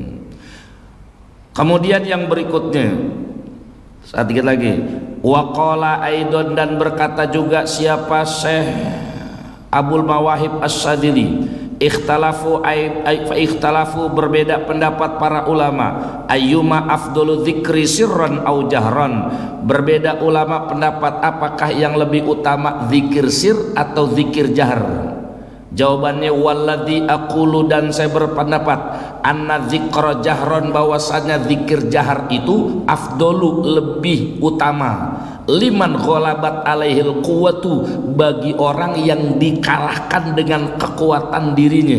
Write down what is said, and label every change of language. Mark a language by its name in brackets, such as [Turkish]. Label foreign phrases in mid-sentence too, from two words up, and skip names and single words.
[Indonesian] Kemudian yang berikutnya, sedikit lagi, [Arabic] وقال أيضا, [Indonesian] dan berkata juga siapa? Syekh Abul Mawahib As-Sadili, ikhtalafu berbeda pendapat para ulama, [Arabic] أيما أفضل ذكر سرا أو جهرا. [Indonesian] Berbeda ulama pendapat apakah yang lebih utama, zikir sir atau zikir jahar. Jawabannya [Arabic] والذي أقول, [Indonesian] dan saya berpendapat [Arabic] أن الذكر جهرا, [Indonesian] bahwasanya zikir jahar itu afdalu, lebih utama, [Arabic] لمن غلبت عليه القوة, [Indonesian] bagi orang yang dikalahkan dengan kekuatan dirinya.